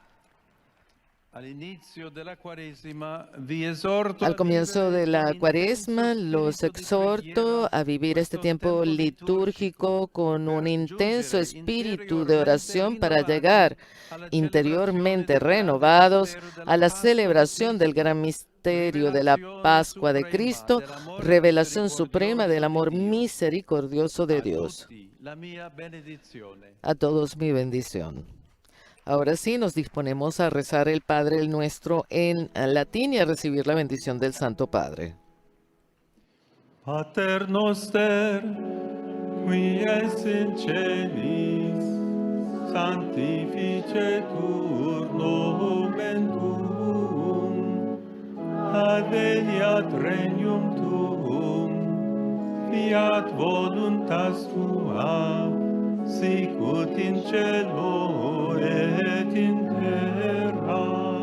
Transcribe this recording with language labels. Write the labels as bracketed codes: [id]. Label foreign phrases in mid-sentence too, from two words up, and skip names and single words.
[es] Al comienzo de la Cuaresma, los exhorto a vivir este tiempo litúrgico con un intenso espíritu de oración para llegar interiormente renovados a la celebración del gran misterio de la Pascua de Cristo, revelación suprema del amor misericordioso de Dios. A todos mi bendición. Ahora sí, nos disponemos a rezar el Padre Nuestro en latín y a recibir la bendición del Santo Padre. [la] Pater noster, qui es in celis, sanctificetur nomen tuum, adveniat regnum tuum, fiat voluntas tua, sicut in cielo et in terra.